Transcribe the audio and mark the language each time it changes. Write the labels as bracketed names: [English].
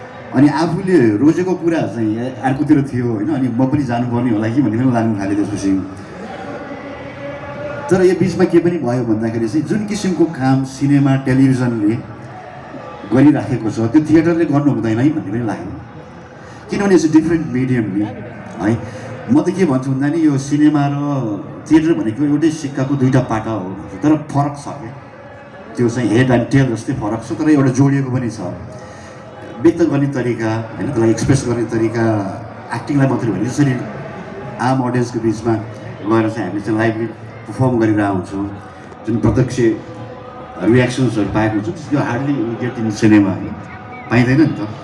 [Nepali] अनि आफूले रोजेको कुरा चाहिँ अर्कोतिर थियो होइन। अनि म पनि जानुपर्ने होला कि भन्ने पनि लाग्नु थाल्यो त्यसपछि। तर यो बिचमा के पनि भयो भन्दाखेरि चाहिँ जुन किसिमको काम सिनेमा टेलिभिजनले गरिराखेको छ त्यो थिएटरले गर्नु हुँदैन है भन्ने पनि लाग्यो। [English] किनभने it's different medium नि है। [Nepali] म त के भन्छु भन्दा नि यो सिनेमा र थिएटर भनेको एउटै सिक्काको दुईवटा पाटा हो, तर फरक छ क्या। त्यो चाहिँ हेड एन्ड टेल जस्तै फरक छ, तर एउटा जोडिएको पनि छ। व्यक्त गर्ने तरिका होइन, त्यसलाई एक्सप्रेस गर्ने तरिका, एक्टिङलाई मात्रै भने जसरी आम अडियन्सको बिचमा गएर चाहिँ हामीले चाहिँ लाइभली पर्फर्म गरिरहेको हुन्छौँ, जुन प्रत्यक्ष रियाक्सन्सहरू पाएको हुन्छौँ त्यो [English] hardly get in cinema [Nepali] होइन, पाइँदैन नि त।